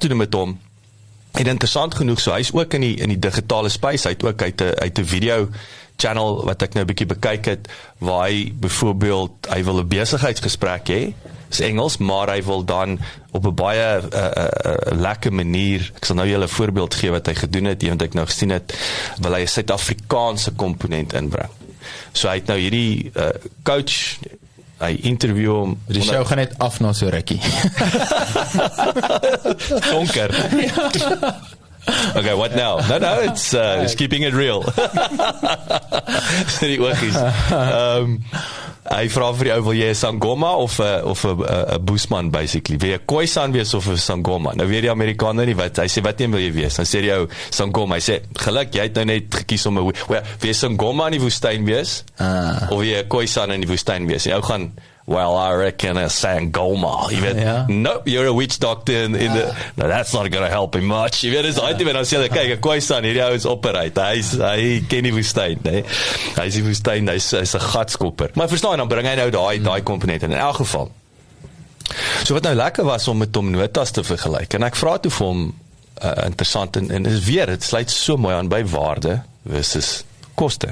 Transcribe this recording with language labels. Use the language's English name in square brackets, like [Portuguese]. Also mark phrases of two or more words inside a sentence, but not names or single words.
[Afrikaans] toe met hom, en interessant genoeg, so hy is ook in die digitale space, hy het ook uit 'n [English] video channel, [Afrikaans] wat ek nou 'n bietjie bekyk het, waar hy byvoorbeeld, hy wil 'n besigheidsgesprek hê, is Engels, maar hy wil dan op 'n baie lekker manier, ek sal nou julle 'n voorbeeld gee wat hy gedoen het, wat ek nou gesien het, wil hy 'n Suid-Afrikaanse komponent inbring. So hy het nou hierdie coach, hy interview hom. Die show gaan net af na so rukkie. Donker. [English] Okay, what now? No, it's keeping it real. [Afrikaans] Die oogies. Hy vra vir die ou, wil jy 'n Sangoma of 'n Boesman basically? Wil jy 'n Khoisan wees of 'n Sangoma? Nou weet die Amerikaner nie wat, hy sê wat neem wil jy wees? Dan sê die ou Sangoma, hy sê geluk, jy het nou net gekies om 'n wil jy Sangoma in die woestyn wees? Of wil jy 'n Khoisan in die woestyn wees? Die ou gaan, [English] well, I reckon a Sangoma. [Afrikaans] Jy weet, [English] nope, you're a witch doctor in the, no, that's not going to help him much. [Afrikaans] Jy weet, is uit, en dan sê hy, kyk, 'n Khoisan, hierdie ou is operate, hy ken die woestyn, nee. Hy is die woestyn, hy's 'n gatskopper. Maar verstaan, dan bring hy nou daai komponent in elk geval. So wat nou lekker was om met hom notas te vergelyk, en ek vra toe vir hom, interessant, en is weer, het sluit so mooi aan by waarde versus koste.